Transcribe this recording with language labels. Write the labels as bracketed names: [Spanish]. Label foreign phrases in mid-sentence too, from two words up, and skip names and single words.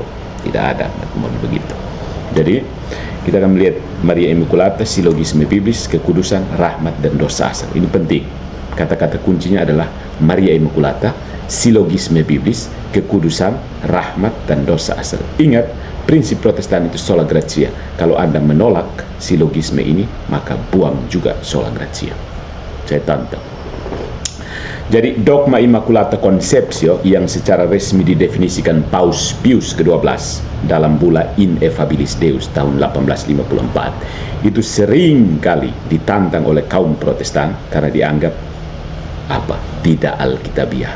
[Indonesian] Tidak ada mau begitu. Jadi kita akan melihat Maria Immaculata, silogisme biblis, kekudusan, rahmat, dan dosa asal. Ini penting. Kata-kata kuncinya adalah Maria Immaculata, silogisme biblis, kekudusan, rahmat, dan dosa asal. Ingat, prinsip Protestan itu [Latin] sola gratia. [Indonesian] Kalau Anda menolak silogisme ini, maka buang juga [Latin] sola gratia. [Indonesian] Saya tantang. Jadi dogma [Latin] Immaculata Conceptio [Indonesian] yang secara resmi didefinisikan Paus Pius ke-12 dalam bulla Ineffabilis Deus tahun 1854 itu sering kali ditantang oleh kaum Protestan karena dianggap tidak alkitabiah.